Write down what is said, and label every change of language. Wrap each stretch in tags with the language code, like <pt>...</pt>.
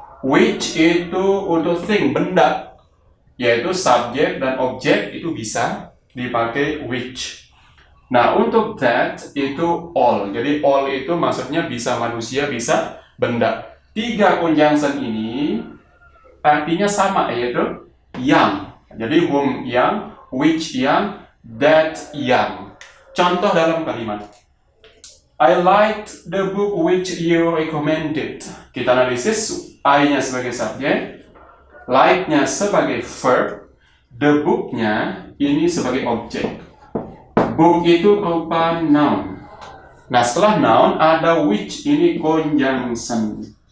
<id>Which itu untuk thing, benda, yaitu subjek dan objek itu bisa dipakai which. Nah, untuk that itu all, jadi all itu maksudnya bisa manusia, bisa benda. 3 conjunction ini artinya sama, yaitu yang. Jadi whom yang, which yang, that yang. Contoh dalam kalimat,</id> <en>I liked the book which you recommended.</en> <id>Kita analisis, I-nya sebagai subjek, like-nya sebagai verb, the book-nya ini sebagai objek. Book itu berupa noun. Nah, setelah noun ada which, ini conjunction.</id>